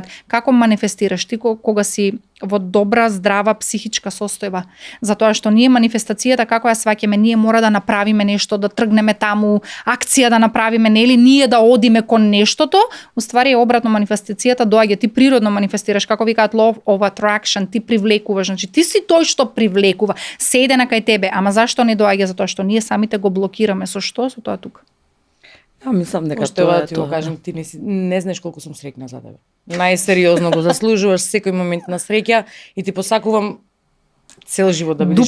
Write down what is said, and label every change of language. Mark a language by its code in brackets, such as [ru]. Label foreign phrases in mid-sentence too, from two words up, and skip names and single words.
[mk] Како манифестираш ти кога си во добра, здрава психичка состојба. Затоа што ние манифестацијата како ја сваќаме, ние мора да направиме нешто, да тргнеме таму, акција да направиме, нели, ние да одиме кон нештото, уствари е обратно манифестацијата доаѓа, ти природно манифестираш, како викаат [en] law of attraction, [mk] ти привлекуваш, значи ти си тој што привлекува, седе на кај тебе, ама зашто не доаѓа? Затоа што ние самите го блокираме. Со што? Со тоа тука. Ја мислам дека Уште тоа ова е ти го тоа. кажам, ти не знаеш колку сум среќна за тебе. Најсериозно го заслужуваш секој момент на среќа и ти посакувам цел живот да бидеш